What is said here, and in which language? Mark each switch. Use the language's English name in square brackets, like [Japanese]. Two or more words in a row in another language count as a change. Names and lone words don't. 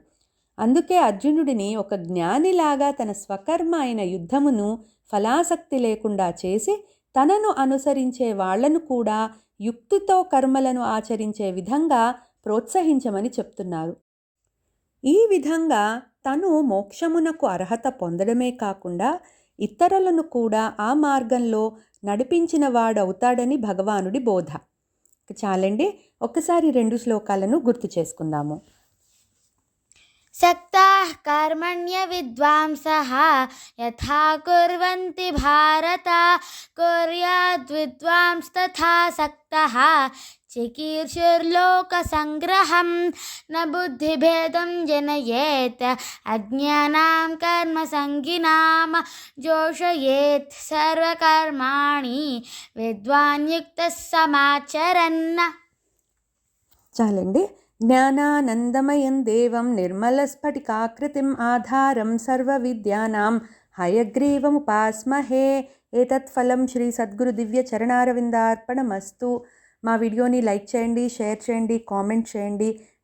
[Telugu] అందుకే అర్జునుడిని ఒక జ్ఞానిలాగా తన స్వకర్మ అయిన యుద్ధమును ఫలాసక్తి లేకుండా చేసి తనను అనుసరించే వాళ్లను కూడా యుక్తితో కర్మలను ఆచరించే విధంగా ప్రోత్సహించమని చెప్తున్నారు. ఈ విధంగా తను మోక్షమునకు అర్హత పొందడమే కాకుండా ఇతరులను కూడా ఆ మార్గంలో నడిపించిన వాడవుతాడని భగవానుడి బోధ. చాలండి, ఒక్కసారి 2 శ్లోకాలను గుర్తు చేసుకుందాము. [Sanskrit] सक्ताः कर्मण्य विद्वांसः यथा कुर्वन्ति भारत कुर्याद्विद्वांस्तथा सक्तः चिकीर्षुर्लोकसङ्ग्रहं न बुद्धिभेदं जनयेत् अज्ञानां कर्मसङ्गिनां जोषयेत् सर्वकर्माणि विद्वान्युक्तः समाचरन्. [Telugu] చాలండి. [Sanskrit] జ్ఞానానందమయం దేవం నిర్మలస్ఫటికాకృతిం ఆధారం సర్వవిద్యానాం హయగ్రీవముపాస్మహే. ఏతత్ ఫలం శ్రీ సద్గురు దివ్య చరణారవిందార్పణమస్తు. [Telugu] మా వీడియోని లైక్ చేయండి, షేర్ చేయండి, కామెంట్ చేయండి.